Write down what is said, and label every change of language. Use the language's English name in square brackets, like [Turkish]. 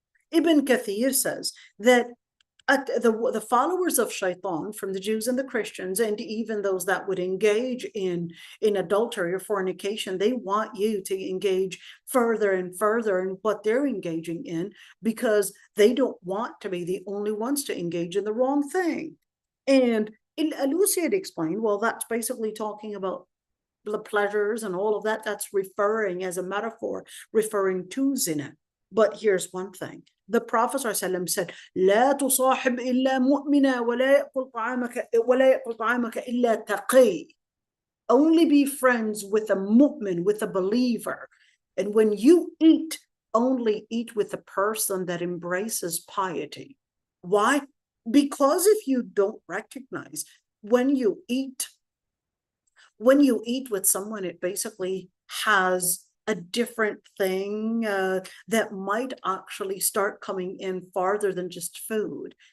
[English] Ibn Kathir says that the followers of shaitan, from the Jews and the Christians, and even those that would engage in adultery or fornication, they want you to engage further and further in what they're engaging in, because they don't want to be the only ones to engage in the wrong thing. And Lucy had explained, well, that's basically talking about the pleasures and all of that. That's referring, as a metaphor, referring to zina. But here's one thing. The Prophet ﷺ said, [Arabic] لا تصاحب إلا مؤمنا ولا يأكل طعامك إلا تقي. [English] Only be friends with a mu'min, with a believer. And when you eat, only eat with a person that embraces piety. Why? Because if you don't recognize, when you eat with someone, it basically has a different thing that might actually start coming in farther than just food.